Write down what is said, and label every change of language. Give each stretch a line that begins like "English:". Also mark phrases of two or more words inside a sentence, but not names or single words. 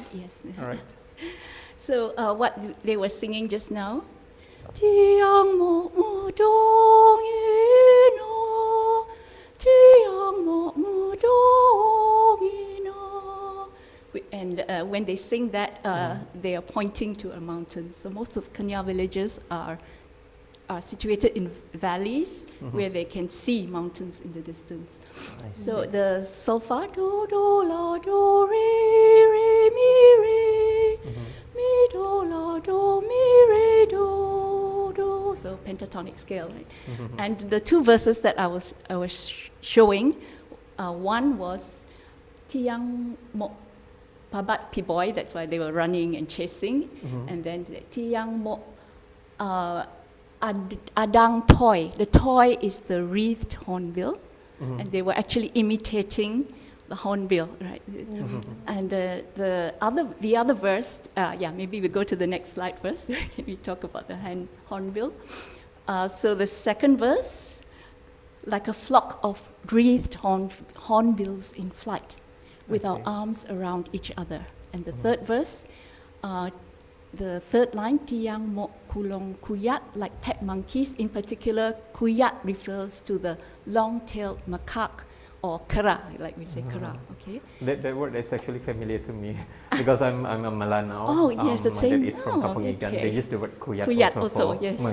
English: Yes. All right. So what they were singing just now.
Mainstream Kenyah: Tiang mo mu dong ino, tiang mo mu dong ino.
English: And when they sing that, they are pointing to a mountain. So most of Kenya villages are situated in valleys where they can see mountains in the distance. I So see. the solfa do do la do re mi re mi do la do mi re do do. So pentatonic scale, right? And the two verses that I was showing, one was
Mainstream Kenyah: tiang mo pabat piboy.
English: That's why they were running and chasing, and then
Mainstream Kenyah: tiang mo. Adang toy.
English: The toy is the wreathed hornbill, and they were actually imitating the hornbill, right? And the other verse, maybe we go to the next slide first. Can we talk about the hornbill? So the second verse, like a flock of wreathed hornbills in flight, with our arms around each other. And the third verse. The third line,
Mainstream Kenyah: tiang mo kulong kuyat,
English: like pet monkeys. In particular, kuyat refers to the long-tailed macaque, or kera, like we say kera, okay? That word is actually familiar to me because I'm a Malanao. Oh, yes, the my same. dad is from Oh, Kampung Ikan. okay. They use the word kuyat, Kuyat also also, for yes.